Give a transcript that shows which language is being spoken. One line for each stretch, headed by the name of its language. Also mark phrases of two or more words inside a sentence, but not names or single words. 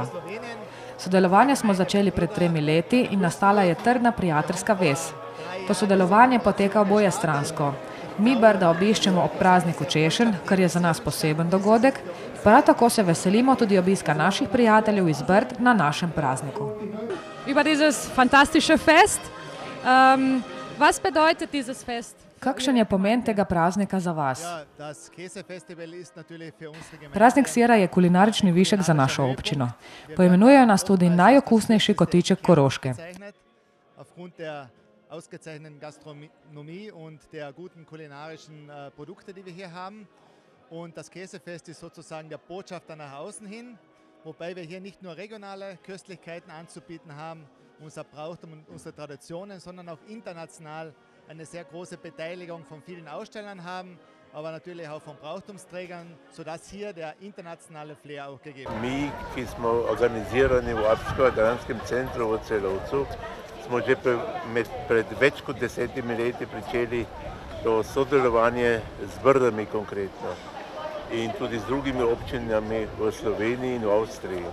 Slovenian: Sodelovanje smo začeli pred 3 leti in nastala je trdna prijateljska vez. To sodelovanje poteka obojestransko. Mi Brda obiščemo ob prazniku češenj, kar je za nas poseben dogodek, prav tako se veselimo tudi obiska naših prijateljev iz Brd na našem prazniku.
German: Über dieses fantastische Fest. Was bedeutet dieses Fest?
Slovenian: Kakšen je pomen tega praznika za vas? Praznik sira je kulinarični višek za našo občino. Poimenujejo nas tudi najokusnejši kotiček Koroške.
German: Ausgezeichneten Gastronomie und der guten kulinarischen Produkte, die wir hier haben. Und das Käsefest ist sozusagen der Botschafter nach außen hin, wobei wir hier nicht nur regionale Köstlichkeiten anzubieten haben, unser Brauchtum und unsere Traditionen, sondern auch international eine sehr große Beteiligung von vielen Ausstellern haben, aber natürlich auch von Brauchtumsträgern, sodass hier der internationale Flair auch gegeben wird.
Slovenian: Mi, ki smo organizirani v Alpsko-Adranskem centru v Celovcu, smo že pred več kot 10 leti pričeli to sodelovanje z Brdami konkretno in tudi z drugimi občinami v Sloveniji in v Avstriji.